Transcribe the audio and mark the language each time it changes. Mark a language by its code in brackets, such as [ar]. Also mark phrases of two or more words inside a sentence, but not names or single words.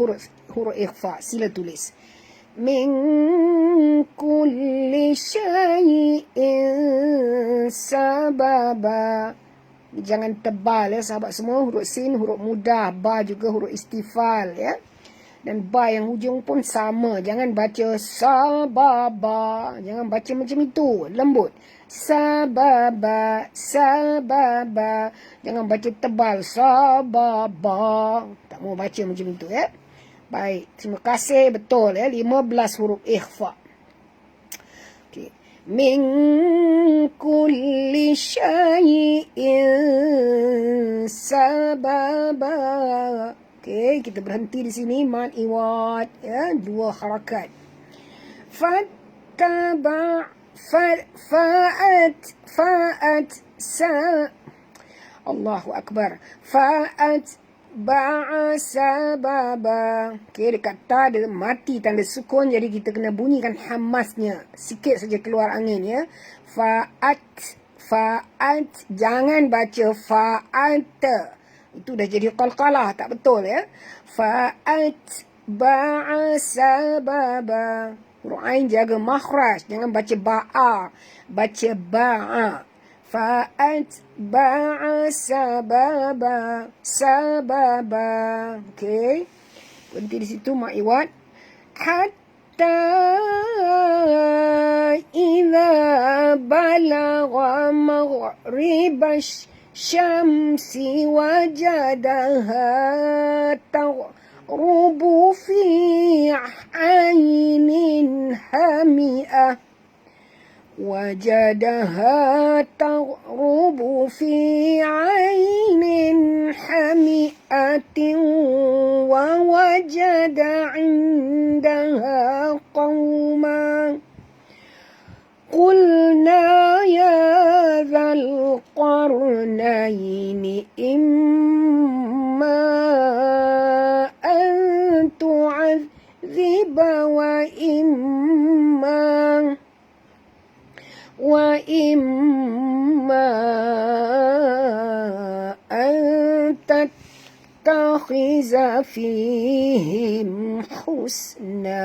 [ms] Ada berapa huruf ikhfa? Sila tulis. [ar] من كل شيء سببا. [ms] Jangan tebal ya sahabat semua. Huruf sin, huruf mudah. Ba juga huruf istifal ya. Dan ba yang hujung pun sama. Jangan baca sababa. Jangan baca macam itu. Lembut. [ar] سببا. سببا. [ms] Jangan baca tebal. Sababa. Tak mau baca macam itu ya. Baik. Terima kasih. Betul ya. 15 huruf ikhfa. Okay. [ar] من كل شيء سببا. [ms] Okey, kita berhenti di sini. Mad iwad ya, 2 harakat. [ar] فاتبع فأت سا الله أكبر. فأت بع سببا. [ms] Okey, dekat ta dia mati tanda sukun, jadi kita kena bunyikan hamasnya. Sikit saja keluar angin ya. Fa'at, jangan baca fa'at. Itu dah jadi qalqalah, tak betul ya. [ar] فأت بع سببا. [ms] Huruf ain jaga makhraj, jangan baca ba'a, baca ba'a. [ar] فأت بع سببا. Sababa. [ms] Okey. Berhenti di situ mak iwad. [ar] حتى إذا بلغ مغرب الشمس وجدها تغرب في عين حمئة. وجدها تغرب في عين حمئة ووجد عندها قوما قلنا يا ذا القرنين إما أن تعذب وإما أن تتخذ فيهم حسنا.